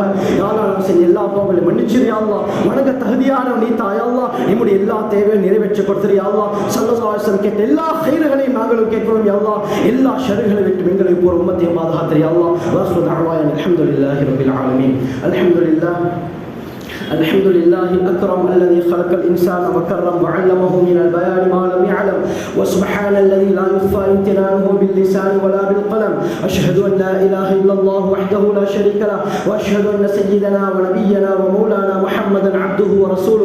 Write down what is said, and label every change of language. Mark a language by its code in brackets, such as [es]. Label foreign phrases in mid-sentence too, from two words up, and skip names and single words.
[ta] யாராலும் செய்ய எல்லா பாவங்களையும் மன்னிச்சிரு [ar] يا الله. [ta] வணங்க தகுதியான நீ தாய் அல்லாஹ். நம்முடைய எல்லா தேவையும் நிறைவேற்றி கொடுத்திரு [ar] يا الله. صلى الله عليه وسلم [ta] கேட்ட எல்லா கைர்களையும் நாங்களும் கேட்கிறோம் [ar] يا الله. [ta] எல்லா ஷர்களை விட்டு எங்களை பூரா உம்மத்தை பாதுகாத்திரு [ar] يا الله. وآخر دعوانا الحمد لله رب العالمين. அல்ஹம்துலில்லாஹ் الحمد لله الأكرم الذي خلق الإنسان وكرم وعلمه من البيان ما لم يعلم. وسبحان الذي لا يخفى امتنانه باللسان ولا بالقلم. أشهد أن لا إله إلا الله وحده لا شريك له، وأشهد أن سيدنا ونبينا ومولانا محمدا عبده ورسوله.